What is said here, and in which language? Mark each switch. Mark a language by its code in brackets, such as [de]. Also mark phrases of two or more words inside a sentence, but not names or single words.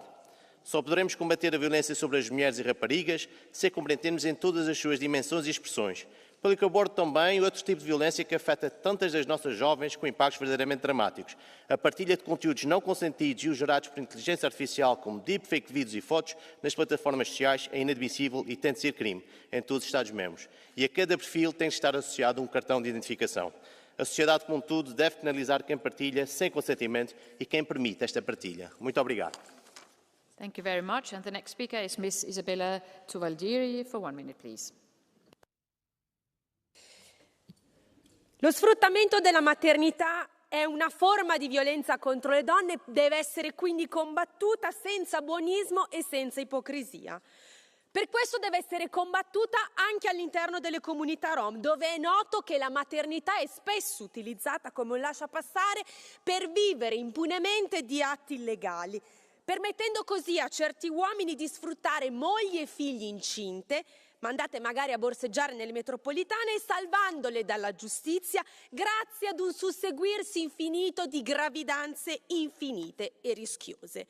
[pt] Só poderemos combater a violência sobre as mulheres e raparigas se a compreendemos em todas as suas dimensões e expressões, pelo que abordo também outro tipo de violência que afeta tantas das nossas jovens com impactos verdadeiramente dramáticos. A partilha de conteúdos não consentidos e os gerados por inteligência artificial, como deepfake de vídeos e fotos, nas plataformas sociais é inadmissível e tem de ser crime em todos os Estados-membros. E a cada perfil tem de estar associado um cartão de identificação. A sociedade, contudo, deve penalizar quem partilha sem consentimento e quem permite esta partilha. Muito obrigado. [en] Thank you very much. And the next speaker is Ms. Isabella Tuvaldieri for 1 minute, please. [it] Lo sfruttamento della maternità è una forma di violenza contro le donne, deve essere quindi combattuta senza buonismo e senza ipocrisia. Per questo deve essere combattuta anche all'interno delle comunità rom, dove è noto che la maternità è spesso utilizzata come un lasciapassare per vivere impunemente di atti illegali, permettendo così a certi uomini di sfruttare mogli e figli incinte, mandate magari a borseggiare nelle metropolitane e salvandole dalla giustizia grazie ad un susseguirsi infinito di gravidanze infinite e rischiose.